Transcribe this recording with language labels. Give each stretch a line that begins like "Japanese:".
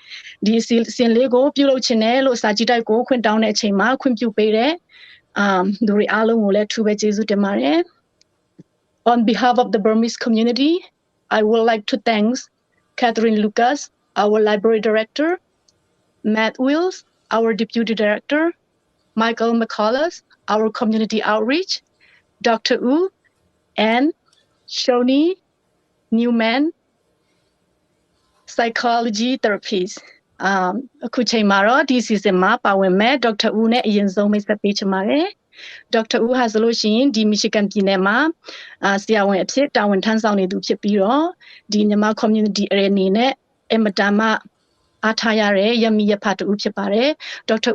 Burmese: ။ဒီအစီအစဉ်လေးကိုပြုလုပ်ခြင်းနဲ့လို့စာကြည့်တိုက်ကိုခွင့်တောင်းတဲ့အချိန်မှာခွင့်ပြုပေးတဲ့သူတွေအားလုံးကိုလည်းထူးပဲကျေးဇူးတင်ပါတယ်။
English: On behalf of the Burmese community, I would like to thank Catherine Lucas, our library director, Matt Wills, our deputy director, Michael McCullough, our community outreach, Dr. Oo and Shoni Newhouse, psychology therapist.
Burmese: အခုချိန်မှာတော့ဒီ season မှာပါဝင်မဲ့ Dr. Oo နဲ့အရင်ဆုံးမိတ်ဆက်ပေးချင်ပါတယ်။ Dr. Oo ဟာဆိုလို့ရှိရင်ဒီ Michigan ပြည်နယ်မှာဆရာဝန်အဖြစ်တာဝန်ထမ်းဆောင်နေသူဖြစ်ပြီးတော့ဒီမြန်မာ community အနေနဲ့အမတန်မှအားထားရတဲ့ရမီရဖတ်တူဖြစ်ပါတယ်။ Dr.